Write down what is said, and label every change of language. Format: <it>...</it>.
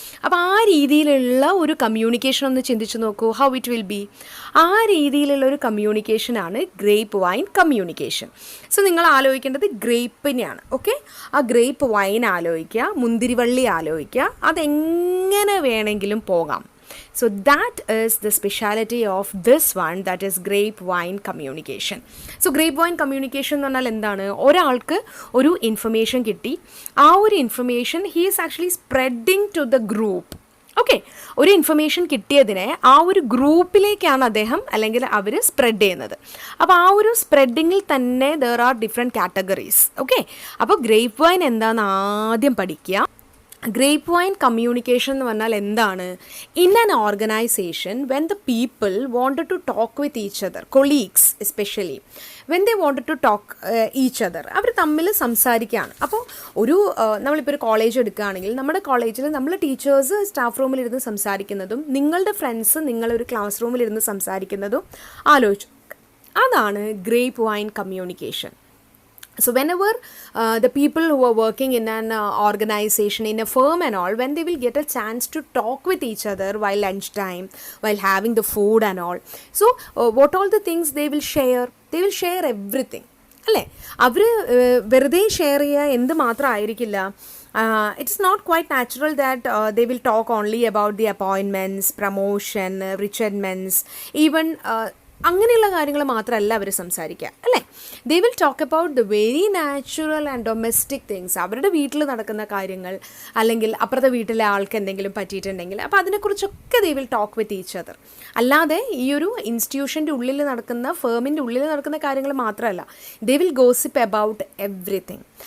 <ml>അപ്പോൾ ആ രീതിയിലുള്ള ഒരു കമ്മ്യൂണിക്കേഷൻ ഒന്ന് ചിന്തിച്ച് നോക്കൂ,</ml> <en>How it will be.</en> <ml>ആ രീതിയിലുള്ള ഒരു കമ്മ്യൂണിക്കേഷനാണ് ഗ്രേപ്പ് വൈൻ കമ്മ്യൂണിക്കേഷൻ. സോ നിങ്ങൾ ആലോചിക്കേണ്ടത് ഗ്രേപ്പിനെയാണ്. ഓക്കെ, ആ ഗ്രേപ്പ് വൈൻ ആലോചിക്കുക, മുന്തിരിവള്ളി ആലോചിക്കുക, അതെങ്ങനെ വേണമെങ്കിലും പോകാം.</ml> <en>So that is the speciality of this one, that is grapevine communication. So grapevine communication</en> <ml>എന്ന് പറഞ്ഞാൽ എന്താണ്? ഒരാൾക്ക് ഒരു ഇൻഫർമേഷൻ കിട്ടി, ആ ഒരു information</ml> <en>he is actually spreading to the group.</en> <ml>Okay, ഒരു ഇൻഫർമേഷൻ കിട്ടിയതിനെ ആ ഒരു ഗ്രൂപ്പിലേക്കാണ് അദ്ദേഹം അല്ലെങ്കിൽ അവർ സ്പ്രെഡ് ചെയ്യുന്നത്. അപ്പോൾ ആ ഒരു സ്പ്രെഡിങ്ങിൽ തന്നെ</ml> <en>there are different categories.</en> <ml>Okay, അപ്പോൾ ഗ്രേപ്പ് വൈൻ എന്താണെന്ന് ആദ്യം പഠിക്കുക. ഗ്രേപ്പ് വൈൻ കമ്മ്യൂണിക്കേഷൻ എന്ന് പറഞ്ഞാൽ എന്താണ്?</ml> <en>in an organisation when the people wanted to talk with each other, colleagues especially when they wanted to talk each other,</en> <ml>അവർ തമ്മിൽ സംസാരിക്കുകയാണ്. അപ്പോൾ നമ്മളിപ്പോൾ ഒരു കോളേജ് എടുക്കുകയാണെങ്കിൽ നമ്മുടെ കോളേജിൽ നമ്മൾ ടീച്ചേഴ്സ് സ്റ്റാഫ് റൂമിലിരുന്ന് സംസാരിക്കുന്നതും നിങ്ങളുടെ ഫ്രണ്ട്സ് നിങ്ങളൊരു ക്ലാസ് റൂമിലിരുന്ന് സംസാരിക്കുന്നതും ആലോചിച്ചു. അതാണ് grape wine communication.</ml> <en>So whenever the people who are working in an organization, in a firm and all, when they will get a chance to talk with each other while lunchtime, while having the food and all, so what all the things they will share everything അല്ലേ.</en> <ml>അവർ വെറുതെ share ചെയ്യുക എന്ത് മാത്രമായിരിക്കില്ല.</ml> <en>It's not quite natural that they will talk only about the appointments, promotion, retirements, even</en> <ml>അങ്ങനെയുള്ള കാര്യങ്ങൾ മാത്രമല്ല അവർ സംസാരിക്കുക അല്ലേ.</ml> <en>They will talk about the very natural and domestic things.</en> <ml>അവരുടെ വീട്ടിൽ നടക്കുന്ന കാര്യങ്ങൾ, അല്ലെങ്കിൽ അപ്പുറത്തെ വീട്ടിലെ ആൾക്ക് എന്തെങ്കിലും പറ്റിയിട്ടുണ്ടെങ്കിൽ അപ്പോൾ അതിനെക്കുറിച്ചൊക്കെ</ml> <en>They will talk with each other.</en> <ml>അല്ലാതെ ഈ ഒരു ഇൻസ്റ്റിറ്റ്യൂഷൻ്റെ ഉള്ളിൽ നടക്കുന്ന, ഫേമിൻ്റെ ഉള്ളിൽ നടക്കുന്ന കാര്യങ്ങൾ മാത്രമല്ല,</ml> <en>They will gossip about everything.</en>